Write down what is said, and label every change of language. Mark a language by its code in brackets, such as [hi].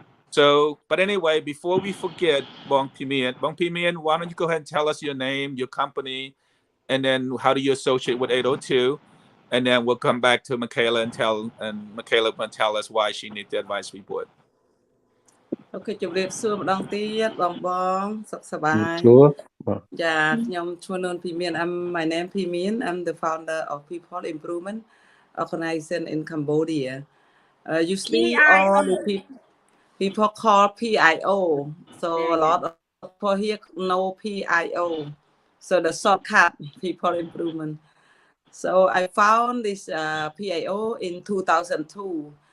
[en] So, but anyway, before we forget, Bong Pimian, why don't you go ahead and tell us your name, your company, and then how do you associate with 802? And then we'll come back to Michaela and Michaela will tell us why she needs the advisory board. [km] អូខេជម្រាបសួរម្ដងទៀតបងសុខសប្បាយ [en] Sure. [km] ចាខ្ញុំឈ្មោះនួនភីមាន [en] my name ភីមាន I'm the founder of People Improvement Organization in Cambodia. Usually all the people call PIO, so a lot of people here know PIO, so the shortcut People Improvement. So I found this PIO in 2002.